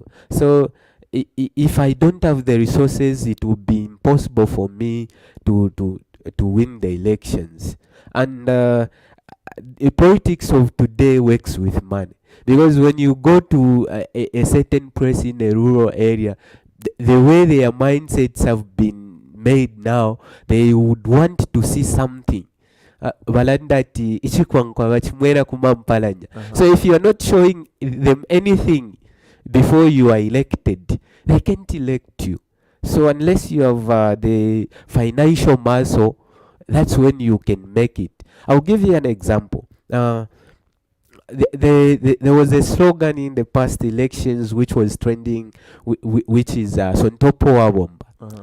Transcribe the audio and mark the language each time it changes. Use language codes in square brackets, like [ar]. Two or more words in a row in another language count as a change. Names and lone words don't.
[en] So if I don't have the resources, it will be impossible for me to win the elections. And the politics of today works with money, because when you go to a certain place in a rural area, the way their mindsets have been made now, they would want to see something. [bem] Balandati ichikwankwa chimwera kumampalanya. [en] So if you are not showing them anything before you are elected, they can't elect you. So unless you have the financial muscle, that's when you can make it. I'll give you an example. There was a slogan in the past elections which was trending, which is Sontopo wa Bomba.